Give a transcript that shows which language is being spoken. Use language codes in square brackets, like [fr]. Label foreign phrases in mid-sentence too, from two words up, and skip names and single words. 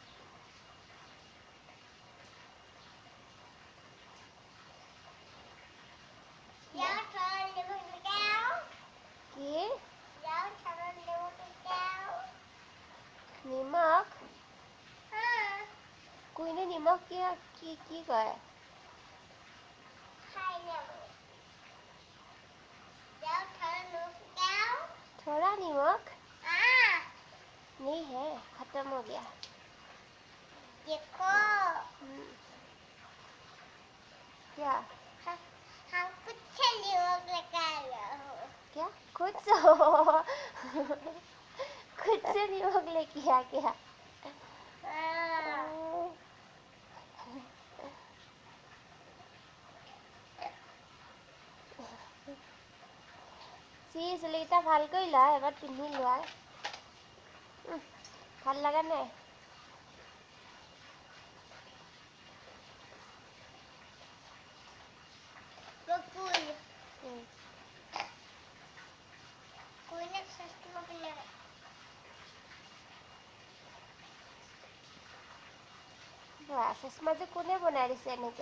[as] কি? নিমখ? কুইনে নিমখ কি কয়? [hi] थोड़ा नमक नहीं है, खत्म हो गया। देखो क्या? हम कुछ नमक लेकर आए हो। क्या? खुद से खुद से नमक लेके आ गया। [as] চুলিকেইটা ভাল কৰি লোৱা, এবাৰ পিন্ধি লোৱা। ভাল লগা নাই? চশমা যে কোনে বনাই দিছে এনেকে?